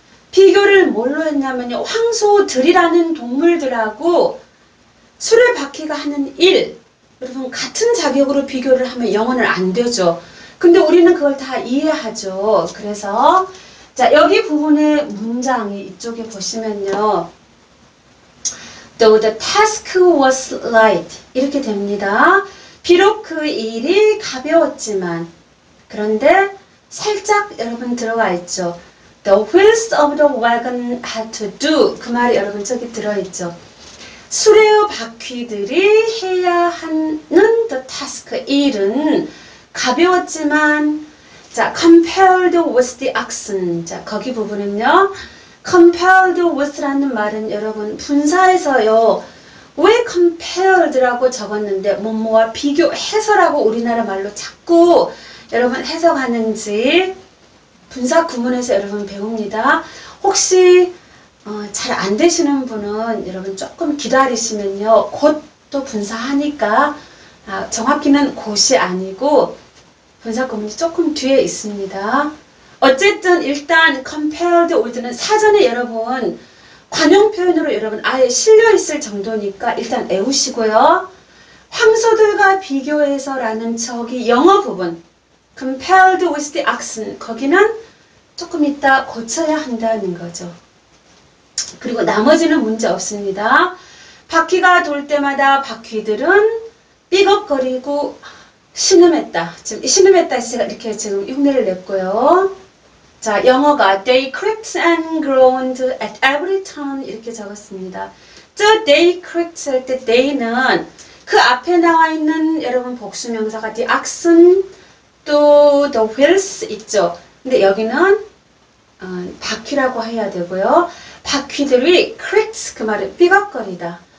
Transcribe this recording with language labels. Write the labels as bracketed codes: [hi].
[ko] 비교를 뭘로 했냐면요. 황소들이라는 동물들하고 수레바퀴가 하는 일 여러분 같은 자격으로 비교를 하면 영어는 안 되죠. 근데 우리는 그걸 다 이해하죠. 그래서 자, 여기 부분의 문장이 이쪽에 보시면요. [en] Though the task was light. [ko] 이렇게 됩니다. 비록 그 일이 가벼웠지만 그런데 살짝 여러분 들어가 있죠. [en] The wheels of the wagon had to do. [ko] 그 말이 여러분 저기 들어있죠. 수레의 바퀴들이 해야 하는 the task. 일은 가벼웠지만 자, [en] compared with the oxen. [ko] 자, 거기 부분은요. compared with라는 말은 여러분 분사해서요. 왜 compared라고 적었는데 뭐뭐와 비교해서라고 우리나라 말로 자꾸 여러분 해석하는지 분사 구문에서 여러분 배웁니다. 혹시 잘 안 되시는 분은 여러분 조금 기다리시면요. 곧 또 분사하니까 정확히는 곧이 아니고 분사 구문이 조금 뒤에 있습니다. 어쨌든 일단 compared with는 사전에 여러분 관용 표현으로 여러분 아예 실려 있을 정도니까 일단 외우시고요. 황소들과 비교해서 라는 저기 영어 부분 [en] compared with the oxen [ko] 거기는 조금 이따 고쳐야 한다는 거죠. 그리고 나머지는 문제 없습니다. 바퀴가 돌 때마다 바퀴들은 삐걱거리고 신음했다. 지금 신음했다 제가 이렇게 지금 흉내를 냈고요. 자, 영어가 [en] they creaked and groaned at every turn [ko] 이렇게 적었습니다. 저 they creaked 할 때 they는 그 앞에 나와 있는 여러분 복수명사가 the oxen 또 the wheels 있죠. 근데 여기는 바퀴라고 해야 되고요. 바퀴들이 cracks, 그 말은 삐걱거리다.